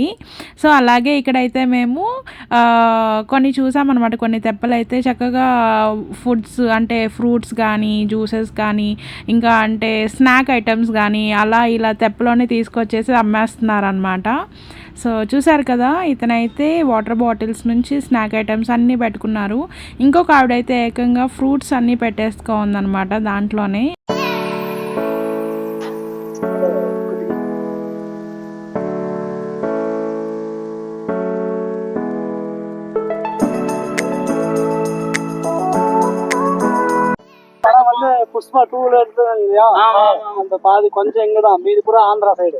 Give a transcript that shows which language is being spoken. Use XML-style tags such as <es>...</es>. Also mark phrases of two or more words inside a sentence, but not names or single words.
<te>సో అలాగే ఇక్కడైతే మేము కొన్ని చూసామన్నమాట, కొన్ని తెప్పలు అయితే చక్కగా ఫుడ్స్ అంటే ఫ్రూట్స్ కానీ జ్యూసెస్ కానీ ఇంకా అంటే</te> <en>snack items</en> <te>కానీ అలా ఇలా తెప్పలోనే తీసుకొచ్చేసి అమ్మేస్తున్నారనమాట. సో చూసారు కదా, ఇతనైతే</te> <en>water bottles</en> <te>నుంచి</te> <en>snack items</en> <te>అన్నీ పెట్టుకున్నారు. ఇంకొక ఆవిడైతే ఏకంగా ఫ్రూట్స్ అన్నీ పెట్టేసుకోందనమాట దాంట్లోనే.</te> <ta>புஷ்பா 2 இல்லையா, அந்த பாதி கொஞ்சம் எங்கதான், மீதி பூரா ஆந்திரா சைடு.</ta>